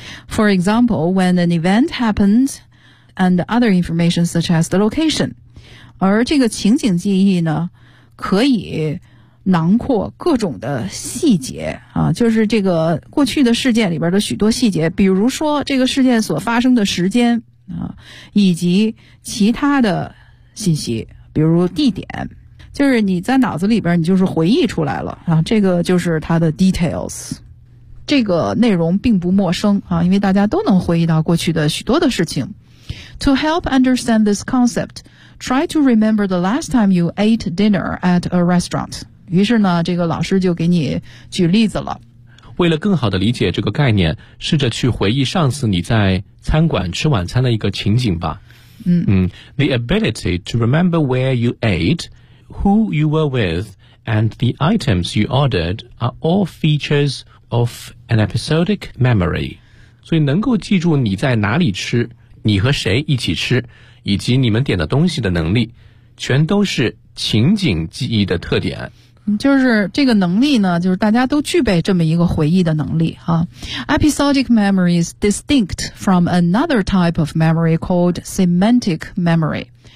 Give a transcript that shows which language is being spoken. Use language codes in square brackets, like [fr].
[en] For example, when an event happened and other information such as the location. [zh] 而这个情景记忆呢可以囊括各种的细节啊，就是这个过去的事件里边的许多细节，比如说这个事件所发生的时间啊，以及其他的信息，比如地点，就是你在脑子里边你就是回忆出来了啊，这个就是它的 details。这个内容并不陌生啊，因为大家都能回忆到过去的许多的事情。 [en] To help understand this concept, try to remember the last time you ate dinner at a restaurant. [zh] 于是呢这个老师就给你举例子了。为了更好的理解这个概念，试着去回忆上次你在餐馆吃晚餐的一个情景吧。 [en] The ability to remember where you ate, who you were with, and the items you ordered are all featuresof an episodic memory. [zh] 所以能够记住你在哪里吃，你和谁一起吃，以及你们点的东西的能力，全都是情景记忆的特点。就是这个能力呢，就是大家都具备这么一个回忆的能力哈。 [en] Episodic memory is distinct from another type of memory called semantic memory.